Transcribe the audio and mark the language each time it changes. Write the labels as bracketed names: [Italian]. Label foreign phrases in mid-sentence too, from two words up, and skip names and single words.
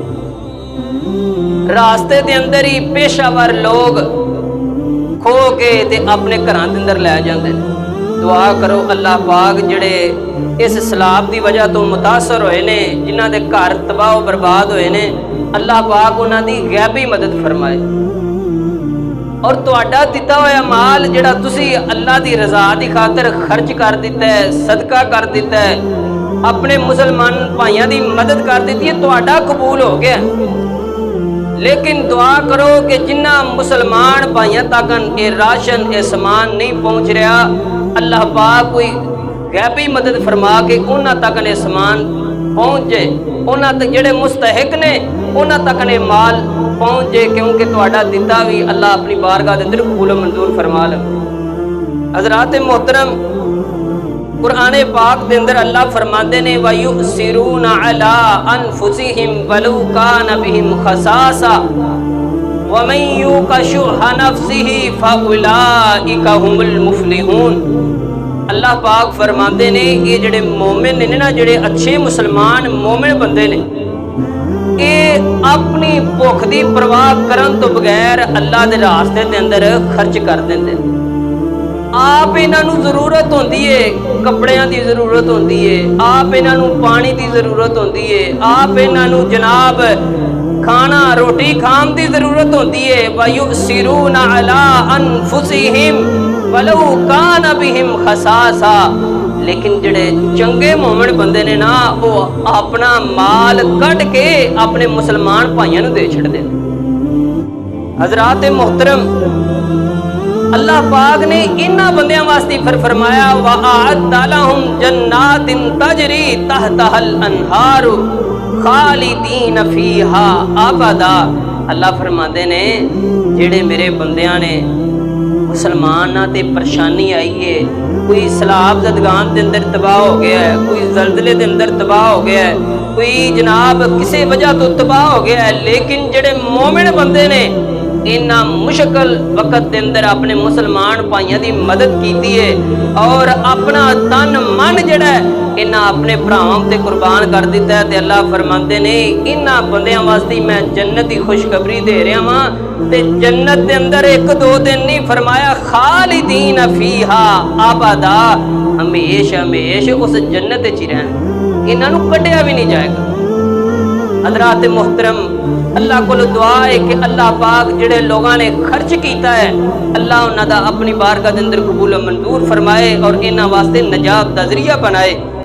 [Punjabi] راستے دے اندر ہی پیشہ ور لوگ کھو کے تے اپنے گھراں دے اندر لے جاندے نے۔ دعا کرو اللہ پاک جڑے اس سیلاب دی وجہ تو متاثر ہوئے نے، جنہاں دے گھر تباہ و برباد ہوئے نے، اللہ پاک انہاں دی غیبی مدد فرمائے، اور تہاڈا دتا ہوا مال جڑا تسی اللہ دی رضا دی خاطر خرچ کر دیتا ہے، صدقہ کر دیتا ہے، اپنے مسلمان بھائیاں دی مدد کر دیتی ہے، تہاڈا قبول ہو گیا۔ لیکن دعا کرو کہ جنہ مسلمان بھائیاں تک اے راشن، اے سامان نہیں پہنچ رہا، اللہ پاک کوئی غیبی مدد فرما کے انہاں تک نے سامان پہنچ جائے، انہاں تک جڑے مستحق نے انہاں تک نے مال پہنچ جائے، کیونکہ تہاڈا دتا بھی اللہ اپنی بارگاہ دے اندر قبول و منظور فرما لے۔ حضرات محترم، قرآن پاک دے اندر اللہ فرماندے نے [Arabic] وَيُؤْثِرُونَ عَلَىٰ أَنفُسِهِمْ وَلَوْ كَانَ بِهِمْ خَصَاصَةٌ وَمَن يُوقَ شُحَّ نَفْسِهِ فَأُولَٰئِكَ هُمُ الْمُفْلِحُونَ۔ [Punjabi] اللہ پاک فرماندے نے یہ جڑے مومن نے نا، جڑے اچھے مسلمان مومن بندے نے، یہ اپنی بھوک دی پرواہ کرن تو بغیر اللہ دے راستے دے اندر خرچ کر دیندے۔ آپ انہاں نو ضرورت ہوندی ہے، کپڑیاں دی ضرورت ہوندی ہے، آپ انہاں نو پانی دی ضرورت ہوندی ہے، آپ انہاں نو جناب کھانا روٹی کھان دی ضرورت ہوندی ہے۔ [Arabic] وَيُؤْثِرُونَ عَلَىٰ أَنفُسِهِمْ وَلَوْ كَانَ بِهِمْ خَصَاصَةٌ، [Punjabi] لیکن جڑے چنگے مومن بندے نے نا، وہ اپنا مال کٹ کے اپنے مسلمان بھائیاں نو دے چھڑدے۔ حضرات محترم، اللہ پاک نے انہاں بندیاں واسطے فرمایا [Arabic] وَأَعَدَّ لَهُمْ جَنَّاتٍ تَجْرِي تَحْتَهَا الْأَنْهَارُ خَالِدِينَ فِيهَا أَبَدًا۔ [Punjabi] اللہ فرماندے نے جڑے میرے بندیاں نے مسلمان تے پریشانی آئی ہے، کوئی سیلاب زدگان دے اندر تباہ ہو گیا ہے، کوئی زلزلے دے اندر تباہ ہو گیا ہے، کوئی جناب کسی وجہ تو تباہ ہو گیا ہے، لیکن جڑے مومن بندے نے انہاں مشکل وقت دے اندر اپنے مسلمان بھائیاں دی مدد کیتی ہے، اور اپنا تن من جڑا ہے انہاں اپنے بھراواں تے قربان کر دیتا ہے، تے اللہ فرماندے نے انہاں بندیاں واسطے میں جنت دی خوشخبری دے رہا ہاں، تے جنت دے اندر ایک دو دن نہیں فرمایا، [Arabic] خالدین فیہا ابدا، [Punjabi] ہمیشہ ہمیشہ اس جنت وچ ہی رہن، انہاں نو کڈیا بھی نہیں جائے گا۔ حضرات محترم، اللہ کو دعا ہے کہ اللہ پاک جڑے لوگاں نے خرچ کیتا ہے، اللہ انہاں دا اپنی بارگاہ دے اندر قبول و منظور فرمائے، اور انہاں واسطے نجات دا ذریعہ بنائے۔